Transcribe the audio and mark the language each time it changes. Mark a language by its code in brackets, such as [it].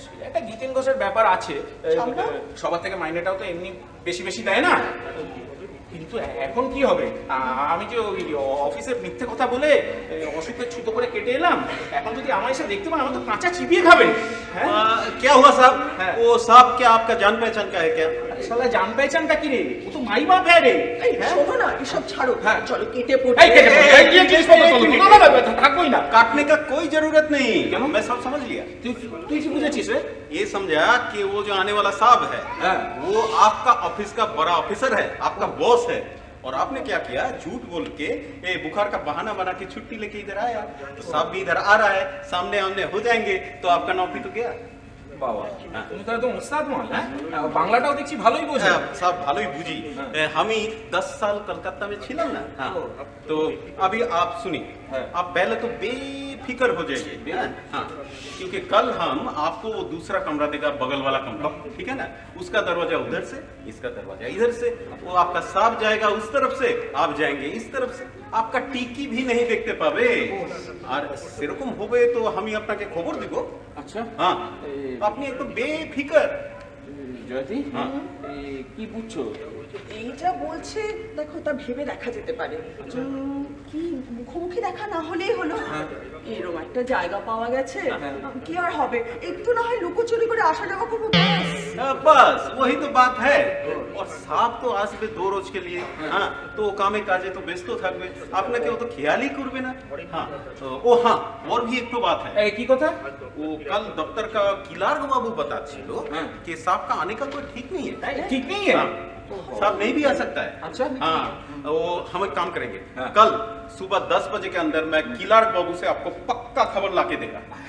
[bn] একটা গীতেন ঘোষের ব্যাপার আছে। সামলাও। সবার থেকে মাইনেটাও তো এমনি বেশি বেশি দেয় না। কিন্তু এখন কি হবে? আমি যে ওই অফিসে মিথ্যে কথা বলে অসুখে ছুতো করে কেটে এলাম, এখন যদি আমার এসে দেখতে পান, আমার তো কাঁচা চিবিয়ে খাবে। হ্যাঁ, [hi] क्या हुआ साहब? हाँ। वो साहब क्या आपका जान पहचान का है क्या? [bn] শালা জান পেছানটা কি রে? ও তো মাই বাপ হ্যাঁ রে। এই শোনো না, এসব ছাড়ো, হ্যাঁ। চলো কেটে পড়ি। এই কেটে পড়ি, এই জিনিসপত্র তোলো। না না না, থাকবোই না। [hi] काटने का कोई जरूरत नहीं। क्यों? मैं सब समझ लिया। [bn] তুই কি বুঝেছিস রে? [hi] ये समझा कि वो जो आने वाला साहब है हाँ। वो आपका ऑफिस का बड़ा ऑफिसर है, आपका बॉस है। और आपने क्या किया? झूठ बोल के बुखार का बहाना बना के छुट्टी लेके इधर आया। तो साहब भी इधर आ रहा है, सामने आमने हो जाएंगे तो आपका नौकरी तो गया। [bn] বাবা, তুমি তো একদম উস্তাদ মাল। হ্যাঁ, বাংলাটাও দেখছি ভালোই বোঝো। साहब भालो ही बूझी। [hi] हम ही 10 साल कलकत्ता में छिलम ना। हाँ। तो अभी आप सुनिए, हाँ। आप पहले तो बेफिक्र हो जाइए। हाँ, क्योंकि कल हम आपको वो दूसरा कमरा देगा, बगल वाला कमरा, ठीक है ना? उसका दरवाजा उधर से, इसका दरवाजा इधर से। वो आपका साहब जाएगा उस तरफ से, आप जाएंगे इस तरफ से। आपका टीकी भी नहीं देखते पावे। [bn] और সেরকম হবে তো আমি আপনাকে খবর দিব। আচ্ছা हाँ, আপনি একদম বেফিকর। জয়তী, হ্যাঁ। কি বুঝছো? এই যা বলছে দেখো, তা ভেবে দেখা যেতে পারে। কি মুখোমুখি দেখা না হলেই হলো। এরকম একটা জায়গা পাওয়া গেছে, কি আর হবে? একটু না হয় লুকোচুরি করে আসা যাওয়া করবো, ব্যাস। [hi] बस वही तो बात है। और साहब तो আসবে 2 रोज के लिए। हाँ, तो कामे काजे तो व्यस्त [bn] থাকবে, আপনাকে ও তো খেয়ালই করবে না। [hi] हाँ, ओ हाँ, और भी एक तो बात है। [bn] এই কি কথা? [hi] वो कल दफ्तर का किलार्क बाबू बताচ্ছিল हाँ। कि साहब का आने का कोई ठीक नहीं है। [bn] ঠিক নেই है? [hi] हाँ, साहब नहीं भी आ सकता है। अच्छा। हाँ, वो हम एक काम करेंगे, हाँ। कल सुबह 10 बजे के अंदर मैं किलार्क बाबू से आपको पक्का खबर लाके देगा।